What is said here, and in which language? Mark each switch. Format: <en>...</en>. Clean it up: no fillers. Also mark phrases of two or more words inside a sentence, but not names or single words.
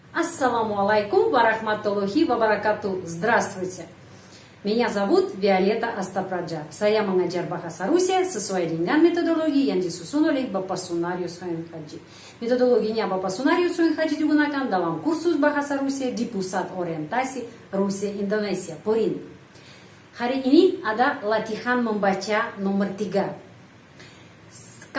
<ar>السلام عليكم ورحمة الله وبركاته.</ar> <ru>Здравствуйте. Меня зовут Виолетта Астапраджа.</ru> <id>Saya mengajar bahasa Rusia sesuai dengan metodologi yang disusun oleh Bapak Sunarius Soin Haji. Metodologinya Bapak Sunarius Soin Haji digunakan dalam kursus bahasa Rusia di Pusat Orientasi Rusia Indonesia, PORIN. Hari ini ada latihan membaca nomor 3.</id>